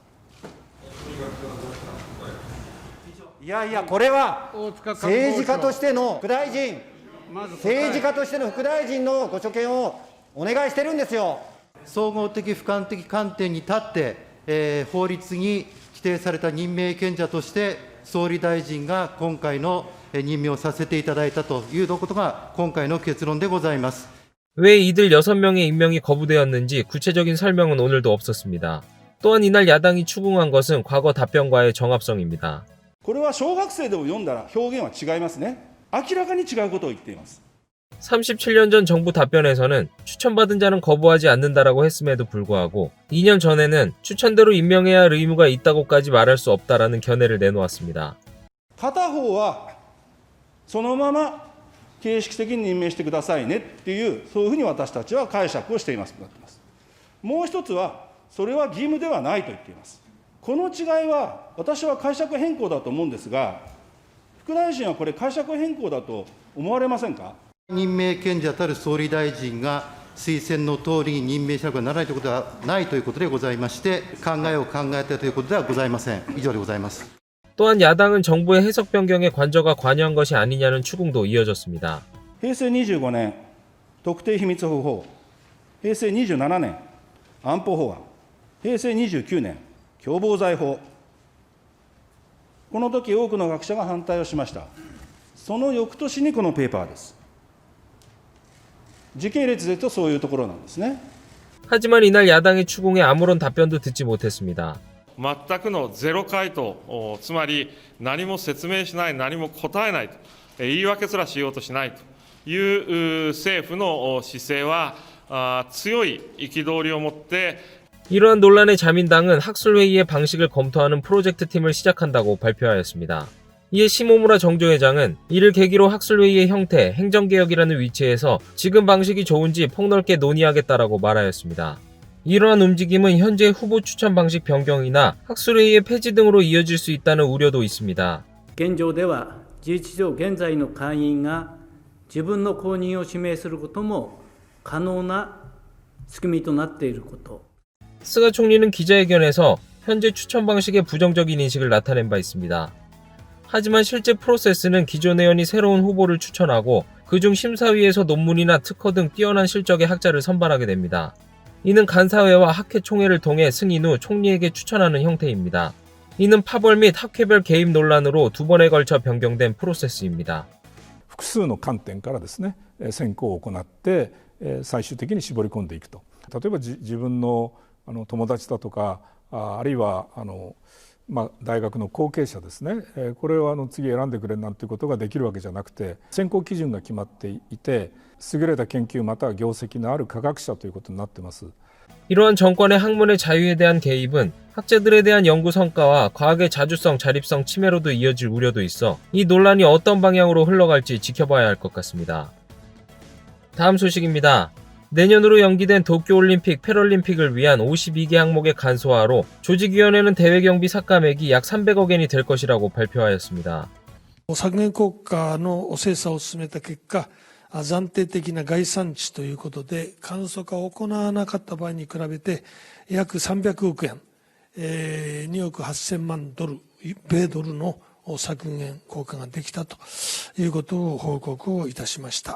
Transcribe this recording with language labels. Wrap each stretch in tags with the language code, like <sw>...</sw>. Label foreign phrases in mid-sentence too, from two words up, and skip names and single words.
<ja>いやいや、これは政治家としての副大臣、政治家としての副大臣のご所見をお願いしてるんですよ。総合的、俯瞰的観点に立って、法律に規定された任命権者として、総理大臣が今回の任命をさせていただいたということが、今回の結論でございます。</ja> <ko>왜 이들 6명의 임명이 거부되었는지 구체적인 설명은 오늘도 없었습니다. 또한 이날 야당이 추궁한 것은 과거 답변과의 정합성입니다.</ko> <ja>これは小学生でも読んだら表現は違いますね。明らかに違うことを言っています。</ja> <ko>37년 전 정부 답변에서는 추천받은 자는 거부하지 않는다라고 했음에도 불구하고 2년 전에는 추천대로 임명해야 할 의무가 있다고까지 말할 수 없다라는 견해를 내놓았습니다.</ko> <ja>片方はそのまま形式的に任命してくださいねっていう、そういうふうに私たちは解釈をしています。もう一つは、それは義務ではないと言っています。この違いは、私は解釈変更だと思うんですが、副大臣はこれ、解釈変更だと思われませんか。任命権者たる総理大臣が推薦の通りに任命しなければならないということはないということでございまして、考えを考えたということではございません。以上でございます。</ja> <ko>또한 야당은 정부의 해석 변경에 관저가 관여한 것이 아니냐는 추궁도 이어졌습니다.</ko> <ja>平成25年特定秘密保護法、平成27年安保法案、平成29年共謀罪法、この時多くの学者が反対をしました。その翌年にこのペーパーです。時系列で言うとそういうところなんですね。 하지만 이날 야당의 추궁에 아무런 답변도 듣지 못했습니다. 全くのゼロ回答、つまり何も説明しない、何も答えないと、言い訳すらしようとしないという政府の姿勢は強い憤りを持って</ja> <ko>이러한 논란의 자민당은 학술회의의 방식을 검토하는 프로젝트 팀을 시작한다고 발표하였습니다. 이에 시모무라 정조회장은 이를 계기로 학술회의의 형태, 행정개혁이라는 위치에서 지금 방식이 좋은지 폭넓게 논의하겠다라고 말하였습니다. 이러한 움직임은 현재 후보 추천 방식 변경이나 학술회의의 폐지 등으로 이어질 수 있다는 우려도 있습니다.</ko> <ja>現状では事実上現在の会員が自分の公認を指名することも可能な仕組みとなっていること。</ja> <ko>스가 총리는 기자회견에서 현재 추천 방식에 부정적인 인식을 나타낸 바 있습니다. 하지만 실제 프로세스는 기존 의원이 새로운 후보를 추천하고 그중 심사위에서 논문이나 특허 등 뛰어난 실적의 학자를 선발하게 됩니다. 이는 간사회와 학회 총회를 통해 승인 후 총리에게 추천하는 형태입니다. 이는 파벌 및 학회별 개입 논란으로 두 번에 걸쳐 변경된 프로세스입니다.</ko> <ja>複数の観点からですね、選考を行って、最終的に絞り込んでいくと。例えば自分の友達だとか、あるいは大学の後継者ですね、これを次選んでくれなんていうことができるわけじゃなくて、選考基準が決まっていて、優れた研究または業績のある科学者ということになっています。</ja> <ko>이러한 정권의 학문의 자유에 대한 개입은 학자들에 대한 연구 성과와 과학의 자주성, 자립성 침해로도 이어질 우려도 있어 이 논란이 어떤 방향으로 흘러갈지 지켜봐야 할 것 같습니다. 다음 소식입니다. 내년으로 연기된 도쿄올림픽, 패럴림픽을 위한 52개 항목의 간소화로 조직위원회는 대외경비 삭감액이 약 300억 엔이 될 것이라고 발표하였습니다.</ko> <ja>削減国家の精査を進めた結果、暫定的な概算値ということで簡素化を行わなかった場合に比べて約300億円、2億8000万ドル、米ドルの削減効果ができたということを報告をいたしました。</ja>